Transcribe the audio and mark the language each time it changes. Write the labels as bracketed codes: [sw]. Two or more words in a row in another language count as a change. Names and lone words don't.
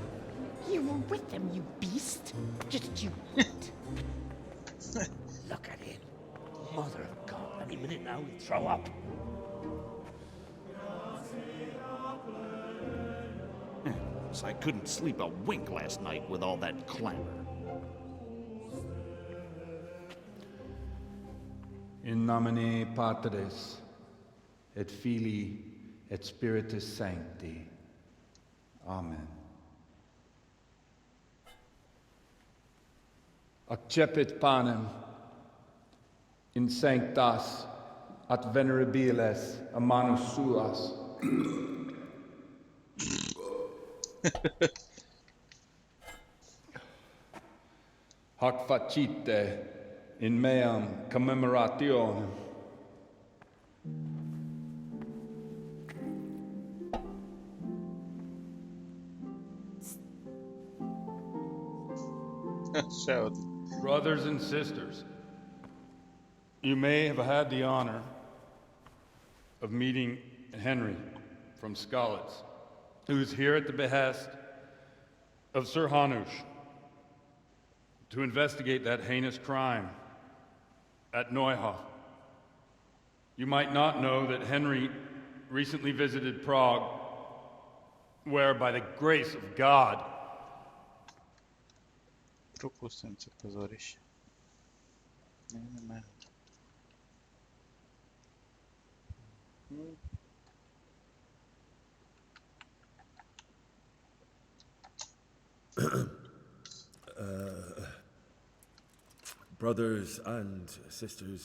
[en] You were with them, you beast. Just you wait. Look at him. Mother of God. Any minute now he'll throw up. So I couldn't sleep a wink last night with all that clamor. [la] In nomine Patris, et Filii, et Spiritus Sancti. Amen. Accepit panem in sanctas at venerabiles amanus suas. Hac facite in meam commemorationem. [uk] Ще один. [en] Brothers and sisters, you may have had the honor of meeting Henry from Skalitz, who is here at the behest of Sir Hanush to investigate that heinous crime at Neuhof. You might not know that Henry recently visited Prague, where by the grace of God, [uk] Пропустимо це позорище. Немає. [en] Brothers and sisters.